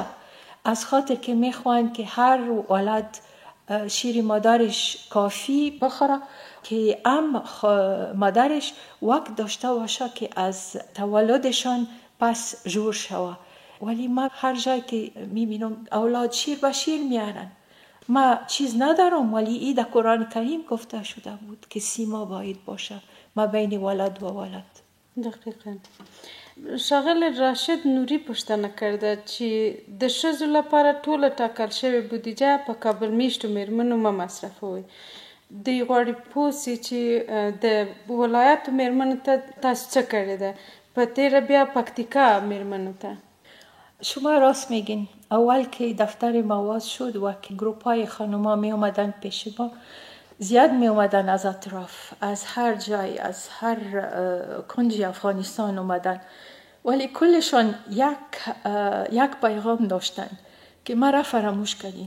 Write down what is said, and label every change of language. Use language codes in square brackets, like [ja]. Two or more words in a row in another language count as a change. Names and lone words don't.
[fa] از خاطر که میخواهند که هر ولد شیر مادرش کافی بخوره که مادرش وقت داشته باشه که از تولدشان پس جور شوه. ولی ما هر جای که میبینم اولاد شیر به شیر میارن. ما چیز ندارم ولی ای در قرآن کریم گفته شده بود که 30 ماه باید باشه ما بین ولد و ولد. دقیقاً. [ps] ښاغلی راشد نوري پوښتنه کرده چې د ښځو لپاره ټوله ټاکل شوې بودیجه په کابل میشتو میرمنو مه مصرفوئ. دوی غواړي پوه سي چې د ولایاتو میرمنو ته تاسو څه کړې ده، په تیره بیا پکتیکا میرمنو ته. [fa] شما راست میگین. اول که دفتر ما شد و که گروپ های خانوما می اومدن پیش ما، زیاد می اومدن از اطراف، از هر جای، از هر کنج افغانستان اومدن، ولی کلشان یک پیغام داشتن که ما را فراموش کردین.